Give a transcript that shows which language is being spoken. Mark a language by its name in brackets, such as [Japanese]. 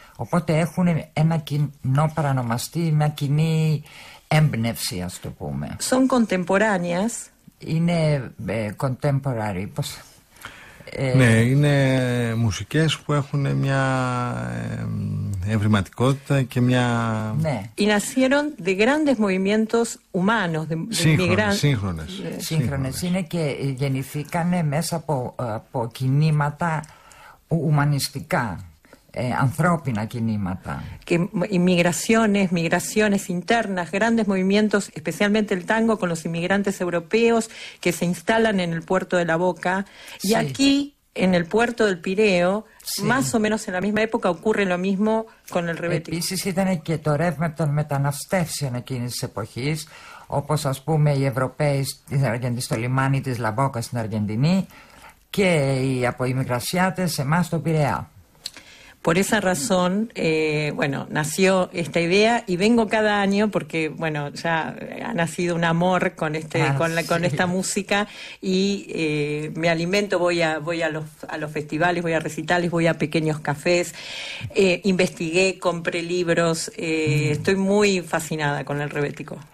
[Greek] Οπότε έχουν ένα κοινό παρανομαστή, μια κοινή έμπνευση, ας το πούμε. [Spanish] Son contemporáneas. [Greek] Είναι contemporary, πώς... Ναι, είναι μουσικές που έχουν μια ευρηματικότητα και μια... Ναι. [Spanish] Y nacieron de grandes movimientos humanos, de [Greek] Σύγχρονες. Σύγχρονες είναι και γεννηθήκανε μέσα από κινήματα ουμανιστικά, ανθρώπινα κινήματα. [Spanish] Και migraciones internas, grandes movimientos, especialmente el tango con los inmigrantes europeos que se instalan en el puerto de la Boca. Y aquí, en el puerto del Pireo, más o menos en la misma época, ocurre lo mismo con el rebético. [Greek] Επίσης ήταν και το ρεύμα των μεταναστεύσεων εκείνης της εποχής, όπως ας πούμε οι Ευρωπαίοι στο λιμάνι της La Boca στην Αργεντινή και οι αποϊμιγρασιάτες εμάς στο Πειραιά. [Spanish] Por esa razón, bueno, nació esta idea y vengo cada año porque, bueno, ya ha nacido un amor con con esta música y me alimento, voy a los festivales, voy a recitales, voy a pequeños cafés, investigué, compré libros, estoy muy fascinada con el rebético.